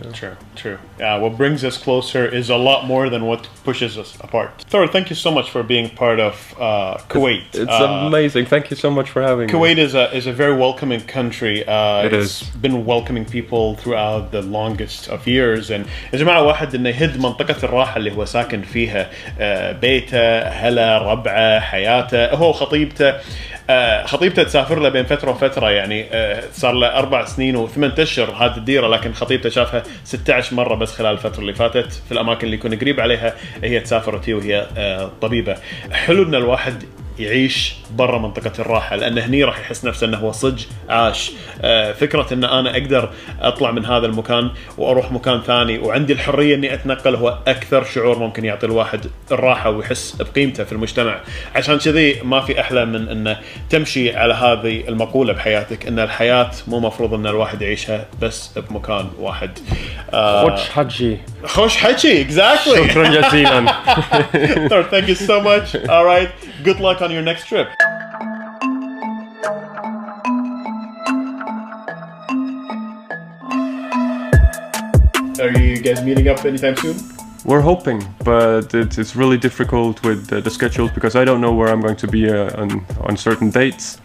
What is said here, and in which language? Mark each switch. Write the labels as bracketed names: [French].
[English] True. What brings us closer is a lot more than what pushes us apart. Thor, thank you so much for being part of Kuwait. It's amazing, thank you so much for having me. Kuwait is a very welcoming country. It's been welcoming people people throughout the longest of years. And [Arabic] يا جماعة واحد إنه يهد منطقة الراحة اللي هو ساكن فيها، بيته، أهله، ربعه، حياته، هو خطيبته تسافر له بين فترة وفترة، يعني صار له 4 سنين و8 أشهر هذه الديرة، لكن خطيبته شافها 16 مرة بس خلال الفترة اللي فاتت في الأماكن اللي يكون قريب عليها، هي تسافر وهي طبيبة. حلو إن الواحد يعيش برا منطقة الراحة، لأن هني راح يحس نفسه أنه هو صج عاش. فكرة أن أنا أقدر أطلع من هذا المكان وأروح مكان ثاني وعندي الحرية أني أتنقل، هو أكثر شعور ممكن يعطي الواحد الراحة ويحس بقيمته في المجتمع. عشان كذي ما في أحلى من أن تمشي على هذه المقولة بحياتك، أن الحياة مو مفروض أن الواحد يعيشها بس بمكان واحد. خوش حكي [English] exactly. [Arabic] شكرا جزيلا. [English] Thor, thank you so much. All right, good luck on your next trip. Are you guys meeting up anytime soon? We're hoping, but it's really difficult with the schedules because I don't know where I'm going to be on certain dates.